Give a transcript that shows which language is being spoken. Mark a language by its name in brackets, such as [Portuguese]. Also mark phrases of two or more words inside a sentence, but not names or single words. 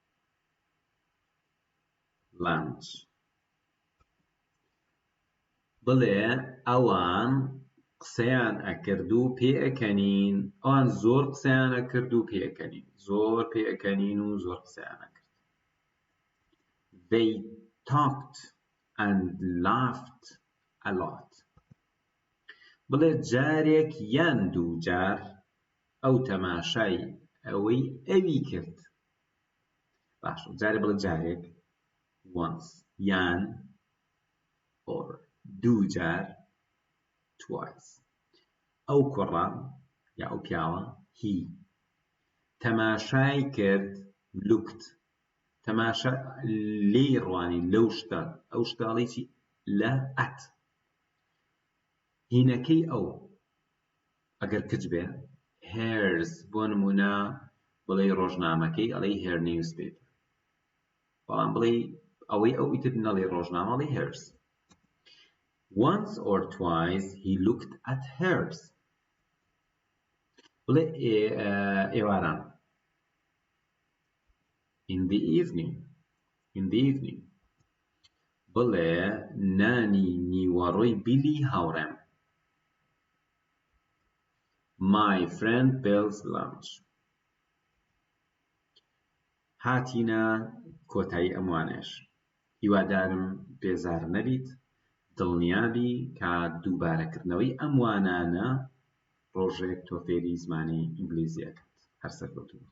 [Central Kurdish] lunch بڵێ ئەوان قسەیان ئەکرد و پێئەکەنین ئەوان زۆر قسەیان ئەکرد و پێئەکەنین زۆر پێئەکەنین و زۆر قسەیان ئەکرد [English] they talked and laughed a lot [Central Kurdish] بڵێ جارێک یان دووجار ئەو تەماشای ئەوەی ئەوی کرد باشە جارێ بڵێ جارێک once یان or دوو جار twice ئەو کوڕە یا ئەو پیاوە he تەماشای کرد looked تەماشا لێی ڕوانی لەو شتە ئەو شتاڵی چی لە at هینەکەی ئەو ئەگەر کچ بێ hers بۆ نمونە بڵێ ڕۆژنامەکەی ئەڵێ [English] her newspaper [Central Kurdish] بەڵام بڵێ ئەوەی ئەو ئیتر نەڵێ ڕۆژنامە ئەڵێ [English] hers once or twice he looked at hers [Central Kurdish] بڵێ ئێواران [English] in the evening [Central Kurdish] بڵێ نانی نیوەڕۆی بیلی هاوڕێم [English] my friend Bill's lunch [Central Kurdish] هاتینە کۆتایی ئەموانەش هیوادارم بێزار نەبیت دڵنیابی کە دووبارەکردنەوەی ئەم وانانە ڕۆژێک تۆ فێری زمانی ئینگلیزی ئەکەیت هەر سەرکەوتوو